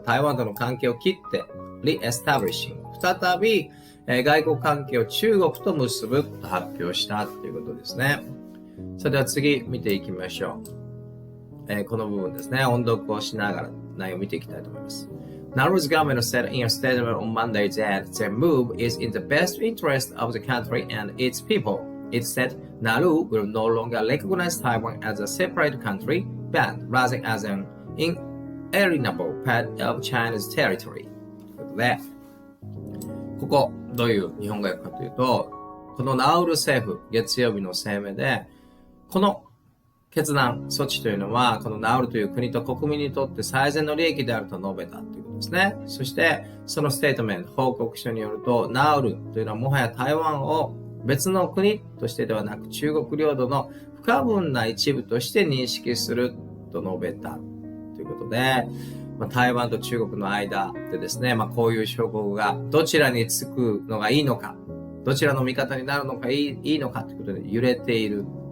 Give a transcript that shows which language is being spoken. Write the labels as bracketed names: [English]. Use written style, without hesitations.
[Japanese] 台湾との関係を切って、リエスタブリッシング。再び、外交関係を中国と結ぶと発表したということですね。それでは次見ていきましょう。この部分ですね、音読をしながら内容を見ていきたいと思います。 [English] Nauru's government said in a statement on Monday that their move is in the best interest of the country and its people. It said Nauru will no longer recognize Taiwan as a separate country, but rather as an inalienable part of China's territory. [Japanese] ということで、ここどういう日本語訳かというと、このナウル政府、月曜日の声明で、この決断、措置というのは、このナウルという国と国民にとって最善の利益であると述べたということですね。そして、そのステートメント、報告書によると、ナウルというのはもはや台湾を別の国としてではなく、中国領土の不可分な一部として認識すると述べたということで、台湾と中国の間でですね、こういう諸国がどちらにつくのがいいのか、どちらの味方になるのかいいのかということで揺れている。